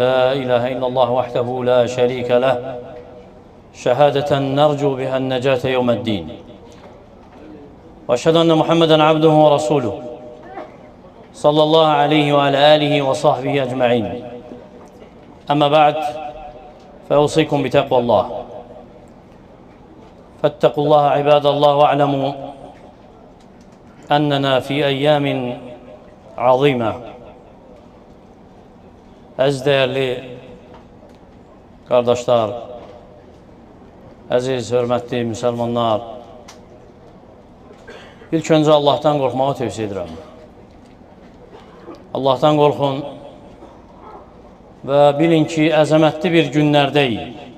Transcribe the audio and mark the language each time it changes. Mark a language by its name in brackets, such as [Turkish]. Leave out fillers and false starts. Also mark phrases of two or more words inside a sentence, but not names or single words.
[Arabic] لا إله إلا الله وحده لا شريك له شهادة نرجو بها النجاة يوم الدين وأشهد أن محمدًا عبده ورسوله صلى الله عليه وعلى آله وصحبه أجمعين أما بعد فأوصيكم بتقوى الله فاتقوا الله عباد الله واعلموا أننا في أيام عظيمة. [Azerbaijani] Əziz [Turkish] değerli kardeşler, [Azerbaijani] əziz, hörmətli müsəlmanlar, ilk öncə Allah'tan qorxmağı tövsiyə edirəm. Allah'tan qorxun və bilin ki, əzəmətli bir günlərdəyik.